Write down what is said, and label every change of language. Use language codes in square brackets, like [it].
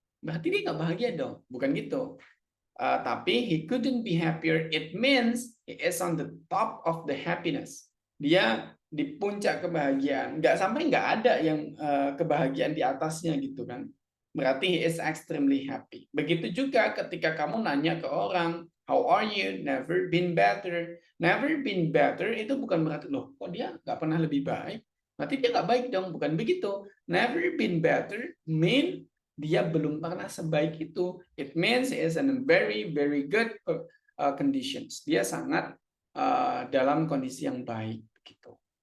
[id] Berarti dia nggak bahagia dong, bukan gitu. [en] Tapi he couldn't be happier, it means he is on the top of the happiness. [id] Dia di puncak kebahagiaan. Nggak ada yang kebahagiaan di atasnya gitu kan. [en] Berarti he is extremely happy. [id] Begitu juga ketika kamu nanya ke orang, [en] how are you? Never been better. Never been better [id] itu bukan berarti, loh kok dia nggak pernah lebih baik? Berarti dia nggak baik dong, bukan begitu. [en] Never been better mean [id] dia belum pernah sebaik itu. [en] It means he is in very very good conditions. [id] Dia sangat dalam kondisi yang baik gitu.